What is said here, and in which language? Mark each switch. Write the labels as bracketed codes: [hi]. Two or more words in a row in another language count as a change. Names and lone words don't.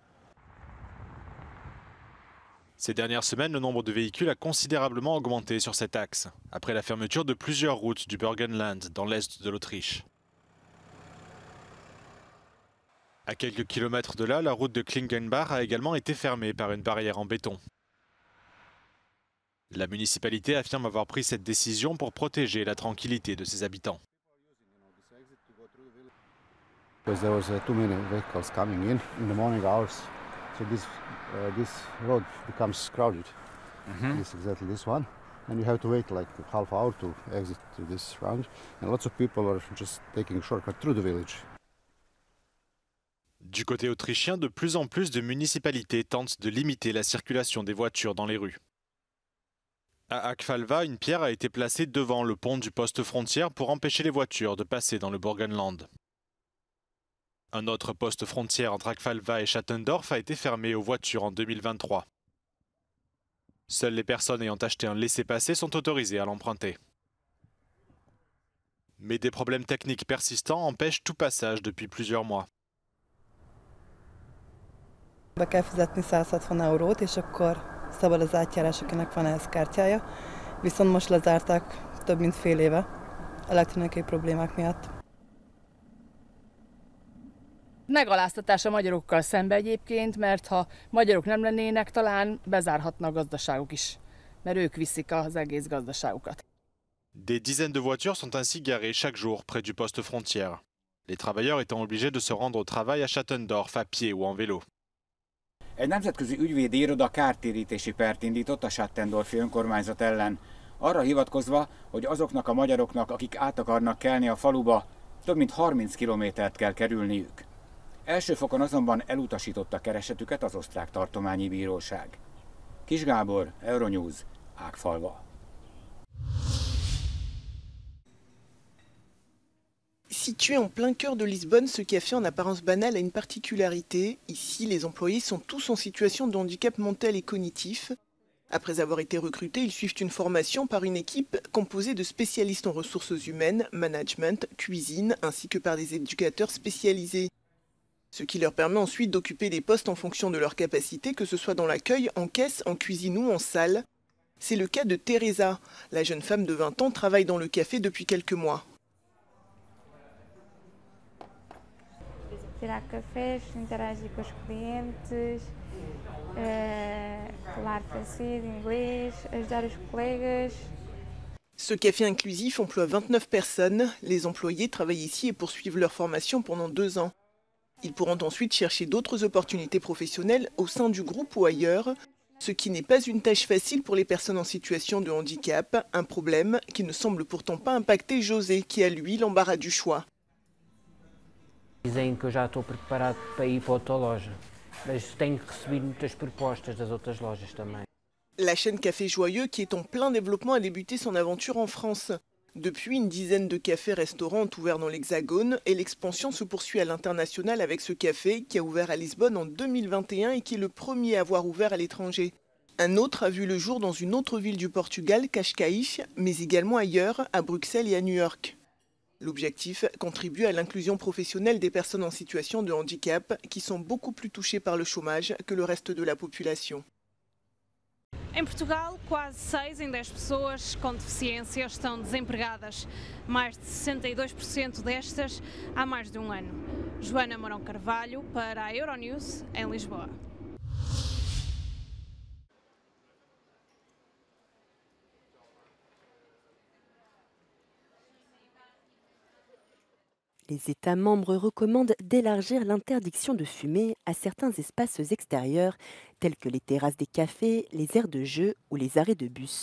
[fr] Ces dernières semaines, le nombre de véhicules a considérablement augmenté sur cet axe, après la fermeture de plusieurs routes du Burgenland dans l'est de l'Autriche. À quelques kilomètres de là, la route de Klingenbach a également été fermée par une barrière en béton. La municipalité affirme avoir pris cette décision pour protéger la tranquillité de ses habitants. [en] Because there was too many vehicles coming in the morning hours, so this road becomes crowded. This is exactly this one, and you have to wait like a half hour to exit to this round, and lots of people are just taking a shortcut through the village. [fr] Du côté autrichien, de plus en plus de municipalités tentent de limiter la circulation des voitures dans les rues. À Akfalva, une pierre a été placée devant le pont du poste frontière pour empêcher les voitures de passer dans le Burgenland. Un autre poste frontière entre Akfalva et Schattendorf a été fermé aux voitures en 2023. Seules les personnes ayant acheté un laissez-passer sont autorisées à l'emprunter. Mais des problèmes techniques persistants empêchent tout passage depuis plusieurs mois. [hu] Be kell fizetni 160 eurót, és akkor szabad az átjárás, akinek van ehhez kártyája. Viszont most lezárták több mint fél éve elektronikai problémák miatt. Megaláztatás a magyarokkal szembe egyébként, mert ha magyarok nem lennének, talán bezárhatna a gazdaságuk is, mert ők viszik az egész gazdaságukat. [fr] Des dizaines de voitures sont ainsi garées chaque jour près du poste frontière. Les travailleurs étant obligés de se rendre au travail à Schattendorf à pied ou en vélo. [hu] Egy nemzetközi ügyvédi iroda kártérítési pert indított a Schattendorfi önkormányzat ellen, arra hivatkozva, hogy azoknak a magyaroknak, akik át akarnak kelni a faluba, több mint 30 kilométert kell kerülniük. Első fokon azonban elutasította keresetüket az osztrák tartományi bíróság. Kis Gábor, Euronews, Ágfalva. [fr] Situé en plein cœur de Lisbonne, ce café en apparence banal a une particularité. Ici, les employés sont tous en situation de handicap mental et cognitif. Après avoir été recrutés, ils suivent une formation par une équipe composée de spécialistes en ressources humaines, management, cuisine, ainsi que par des éducateurs spécialisés. Ce qui leur permet ensuite d'occuper des postes en fonction de leurs capacités, que ce soit dans l'accueil, en caisse, en cuisine ou en salle. C'est le cas de Teresa. La jeune femme de 20 ans travaille dans le café depuis quelques mois. [pt] Tirar cafés, interagir com os clientes, falar francês, inglês, ajudar os colegas. [fr] Ce café inclusif emploie 29 personnes. Les employés travaillent ici et poursuivent leur formation pendant 2 ans. Ils pourront ensuite chercher d'autres opportunités professionnelles au sein du groupe ou ailleurs, ce qui n'est pas une tâche facile pour les personnes en situation de handicap, un problème qui ne semble pourtant pas impacter José, qui a lui l'embarras du choix. [pt] Dizem que eu já estou preparado para ir para outra loja, mas tenho recebido muitas propostas das outras lojas também. [fr] La chaîne Café Joyeux, qui est en plein développement, a débuté son aventure en France. Depuis, une dizaine de cafés-restaurants ont ouvert dans l'Hexagone et l'expansion se poursuit à l'international avec ce café qui a ouvert à Lisbonne en 2021 et qui est le premier à avoir ouvert à l'étranger. Un autre a vu le jour dans une autre ville du Portugal, Cascais, mais également ailleurs, à Bruxelles et à New York. L'objectif, contribuer à l'inclusion professionnelle des personnes en situation de handicap qui sont beaucoup plus touchées par le chômage que le reste de la population. [pt] Em Portugal, quase 6 em 10 pessoas com deficiência estão desempregadas. Mais de 62% destas há mais de um ano. Joana Mourão Carvalho para a Euronews, em Lisboa. [fr] Les États membres recommandent d'élargir l'interdiction de fumer à certains espaces extérieurs, tels que les terrasses des cafés, les aires de jeu ou les arrêts de bus.